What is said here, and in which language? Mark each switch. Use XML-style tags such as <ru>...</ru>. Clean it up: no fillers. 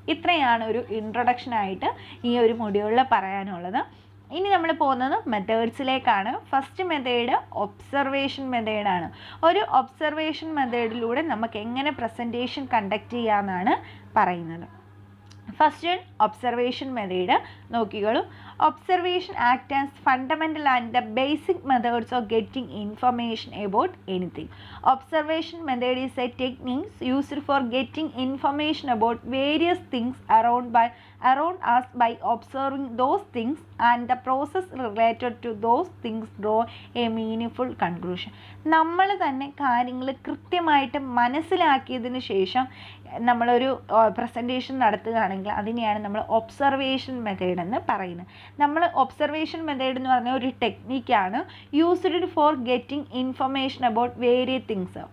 <ml>ഇത്രയാണ് ഒരു ഇൻട്രൊഡക്ഷനായിട്ട് ഈ ഒരു മൊഡ്യൂളിൽ പറയാനുള്ളത്. ഇനി നമ്മൾ പോകുന്നത് മെത്തേഡ്സിലേക്കാണ്. ഫസ്റ്റ് മെത്തേഡ് ഒബ്സർവേഷൻ മെത്തേഡാണ്. ഒരു ഒബ്സർവേഷൻ മെത്തേഡിലൂടെ നമുക്ക് എങ്ങനെ പ്രസൻറ്റേഷൻ കണ്ടക്ട് ചെയ്യാമെന്നാണ് പറയുന്നത്. ഫസ്റ്റ് ഒബ്സർവേഷൻ മെത്തേഡ് നോക്കിക്കോളൂ.</ml> <en>Observation act as fundamental and the basic methods of getting information about anything. Observation method is a technique used for getting information about various things around us by observing those things and the process related to those things draw a meaningful conclusion.</en> <ml>നമ്മൾ തന്നെ കാര്യങ്ങൾ കൃത്യമായിട്ട് മനസ്സിലാക്കിയതിന് ശേഷം നമ്മളൊരു presentation നടത്തുകയാണെങ്കിൽ അതിനെയാണ് നമ്മൾ observation method എന്ന് പറയുന്നത്. നമ്മൾ ഒബ്സർവേഷൻ മെത്തേഡ് എന്ന് പറഞ്ഞ ഒരു ടെക്നിക്കാണ്</ml> <en>Used for getting information about various things.</en>